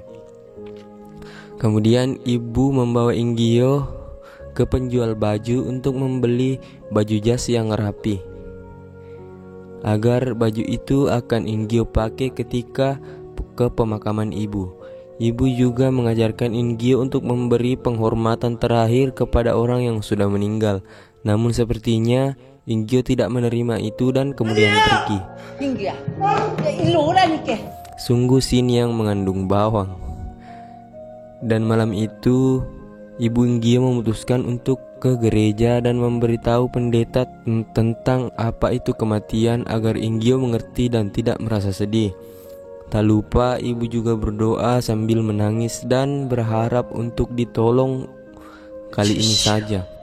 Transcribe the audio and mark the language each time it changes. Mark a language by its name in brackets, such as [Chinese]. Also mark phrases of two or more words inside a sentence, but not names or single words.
[Indonesian] Kemudian ibu membawa Inggio ke penjual baju untuk membeli baju jas yang rapi, agar baju itu akan Inggio pakai ketika ke pemakaman ibu. Ibu juga mengajarkan Inggio untuk memberi penghormatan terakhir kepada orang yang sudah meninggal. Namun sepertinya Inggio tidak menerima itu dan kemudian pergi. [Korean] 인규야, 야, 일로 오라니까. [Indonesian] Sungguh sin yang mengandung bawang. Dan malam itu, ibu Inggio memutuskan untuk ke gereja dan memberitahu pendeta tentang apa itu kematian agar Inggio mengerti dan tidak merasa sedih. Tak lupa ibu juga berdoa sambil menangis dan berharap untuk ditolong kali ini saja.